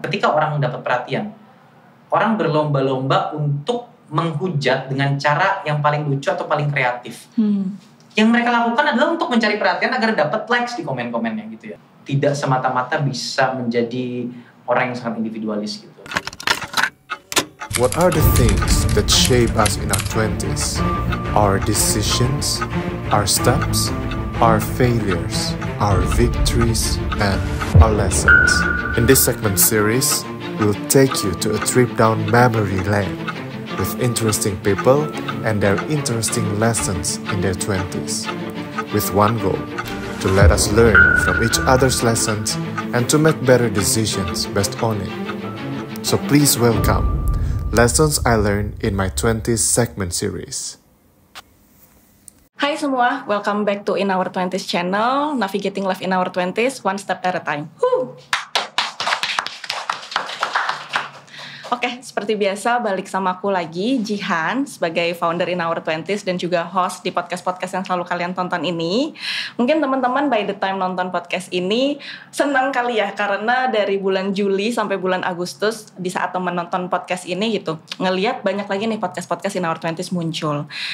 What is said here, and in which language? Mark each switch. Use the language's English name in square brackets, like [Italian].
[Indonesian] Ketika orang dapat perhatian, orang berlomba-lomba untuk menghujat dengan cara yang paling lucu atau paling kreatif. Yang mereka lakukan adalah untuk mencari perhatian agar dapat likes di komen-komennya gitu ya. Tidak semata-mata bisa menjadi orang yang sangat individualis gitu. [English] What are the things that shape us in our 20s? Our decisions, our steps, our failures, our victories, and our lessons. In this segment series, we'll take you to a trip down memory lane with interesting people and their interesting lessons in their 20s. With one goal, to let us learn from each other's lessons and to make better decisions based on it. So please welcome Lessons I Learned in My 20s segment series. [Indonesian] Hai semua, [English] welcome back to In Our 20s channel, Navigating Life in Our 20s, one step at a time. [Indonesian] Oke, seperti biasa balik sama aku lagi, Jihan, sebagai founder In Our 20s dan juga host di podcast-podcast yang selalu kalian tonton ini. Mungkin teman-teman [English] by the time [Indonesian] nonton podcast ini senang kali ya, karena dari bulan Juli sampai bulan Agustus di saat teman nonton podcast ini gitu, ngelihat banyak lagi nih podcast-podcast In Our 20s muncul.